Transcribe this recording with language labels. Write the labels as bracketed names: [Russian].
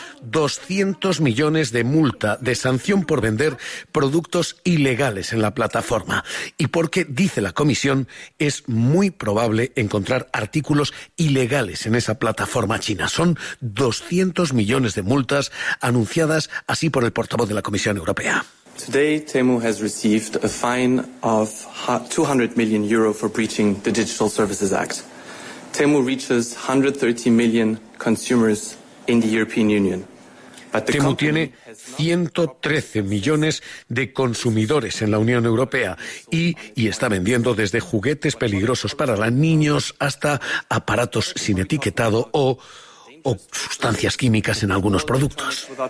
[Spanish] 200 millones de multa, de sanción por vender productos ilegales en la plataforma. Y porque, dice la Comisión, es muy probable encontrar artículos ilegales en esa plataforma china. Son 200 millones de multas anunciadas así por el portavoz de la Comisión Europea. [English] Today, Temu has received a fine of 200 million euro for breaching the Digital Services Act. Temu reaches 130 million consumers in the European Union. [Spanish] Temu tiene 113 millones de consumidores en la Unión Europea y está vendiendo desde juguetes peligrosos para niños hasta aparatos sin etiquetado o sustancias químicas en algunos productos.